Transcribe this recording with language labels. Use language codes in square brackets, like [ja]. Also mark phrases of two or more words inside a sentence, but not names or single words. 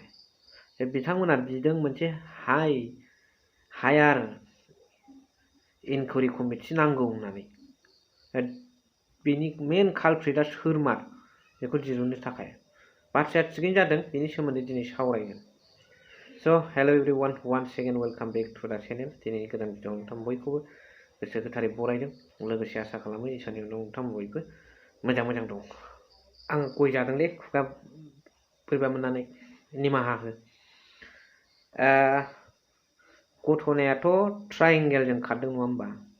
[brx] बिथांमोना बिदों मोनसे हायार इनकुवारि कमिटि नांगौ होननानै। बेनि मेन कालप्रिटआ सोरमार बेखौ दिरुननो थाखाय बाथ्राया थिगैनो जादों, बेनि सोमोन्दै दिनै सावरायगोन। [en] So hello everyone, once again welcome back to the channel. [brx] दिनैनि गोदान भिडिअ नोंथां बयखौबो गोसो गोथारै बरायदों। लोगोसे आसा खालामो इसोरनि उनाव नोंथां बयबो मोजां दं। आं गय जादोंलै खुगा बोरैबा मोननानै निमाहा हो। गथनायाथ' ट्रायंगेलजों खारदों नङा होमबा?